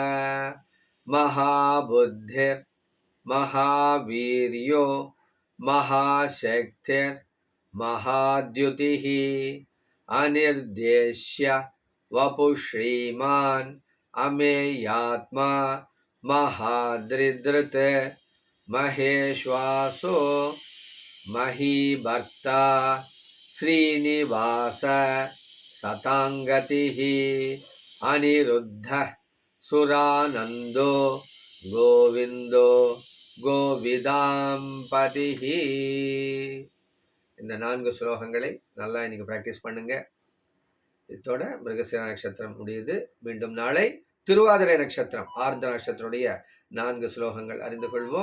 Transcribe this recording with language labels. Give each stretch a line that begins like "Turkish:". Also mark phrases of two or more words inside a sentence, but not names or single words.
Sanskrit: महाबुद्धिर् महावीर्यो महाशक्तिर् महाद्युतिः अनिर्देश्य वपुश्रीमान् अमेयात्मा महाद्रिधृत् महेश्वासो महीभर्ता श्रीनिवास सताङ्गतिः अनिरुद्धः सुरानन्दो गोविन्दो கோவிதாம்பதிஹி.
Tamil: இந்த 4 ஸ்லோகங்களை நல்லா இன்னைக்கு ப்ராக்டிஸ் பண்ணுங்க. இதோட மிருகசீரா நட்சத்திரம் முடியுது. மீண்டும் நாளை திருவாதிரை நட்சத்திரம் ஆர்த்த நட்சத்திரத்துடைய 4 ஸ்லோகங்கள் அறிந்து கொள்வோம்.